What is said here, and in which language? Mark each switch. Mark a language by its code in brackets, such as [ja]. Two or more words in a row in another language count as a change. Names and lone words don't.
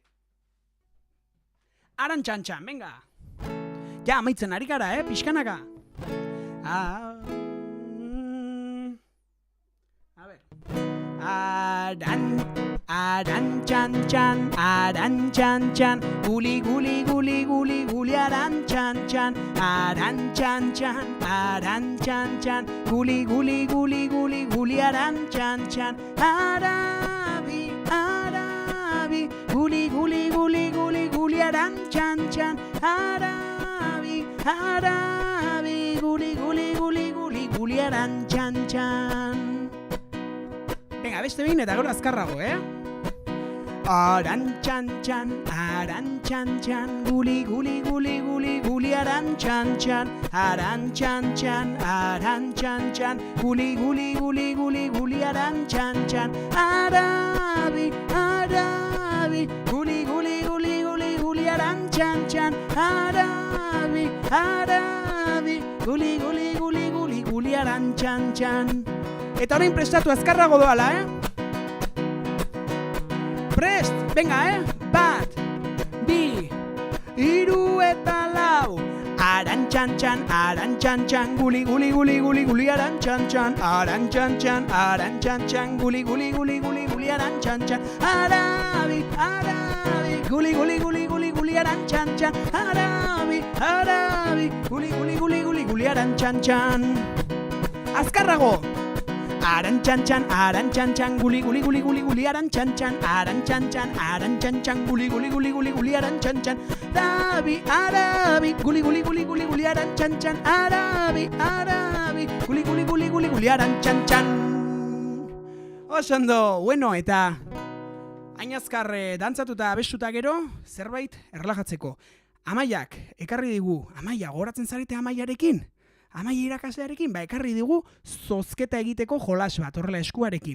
[eu] Arantxan-txan, venga! Ja, amaitzen ari gara, pixkanaka. [es] A ver. Arantxan-txan, guli, arantxan-txan, arantxan-txan, guli, arantxan-txan, arabi, guli, arantxan-txan, arabi, guli, arantxan-txan. [eu] Venga, beste behin eta gero azkarrago, Arantxan-txan, guli, arantxan-txan, arantxan-txan, guli, arantxan-txan, arabi, guli, arantxan-txan, arabi, guli, arantxan-txan. Eta orain prestatu azkarrago doala, Prest, venga, Bat, bi, hiru eta lau. Arantxan-txan, guli, arantxan-txan, arantxan-txan, guli, arantxan-txan, arabi, guli, arantxan-txan, arabi, guli, arantxan-txan. Azkarrago! Arantxan-txan, guli, arantxan-txan, arantxan-txan, guli, arantxan-txan, arabi, guli, arantxan-txan, arabi, guli, arantxan-txan. Osondo, bueno, eta hain azkar dantzatuta abestuta gero, zerbait erlajatzeko. Amaiak, ekarri digu, Amaia, goratzen zarete Amaiarekin? Amaia irakaslearekin, ekarri digu zozketa egiteko jolas bat, horrela eskuarekin.